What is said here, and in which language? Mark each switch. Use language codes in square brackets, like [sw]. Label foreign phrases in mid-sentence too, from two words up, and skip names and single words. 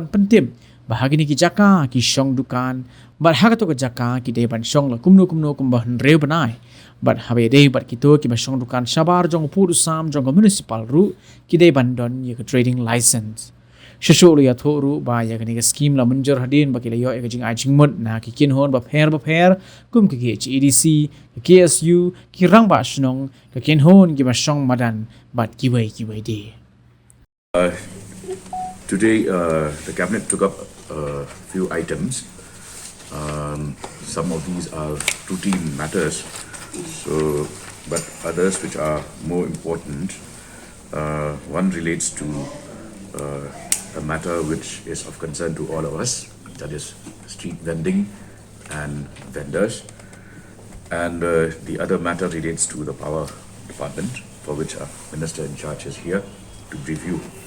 [kha] pentim bahagi ni ki jaka ki shong dukan bat ha ka to ka jaka ki de ban shong la kumno kum ban reu banai but habe day but kito ki basong dukan sabar jong pu sam jong municipal ru ki day bandon ye [en] trading license [kha] shishulu ya thoru ba ya ni scheme la munjur hadin ba ki yo e jing ajing mut na ki kin hon ba pher kum ki EDC ki KSU ki rang ba snong ka kin hon ki basong Madan but ki wei de [en] today the cabinet took up a few items. Some of these are routine matters, so but others which are more important. One relates to a matter which is of concern to all of us, that is street vending and vendors, and the other matter relates to the power department, for which our minister in charge is here to brief you.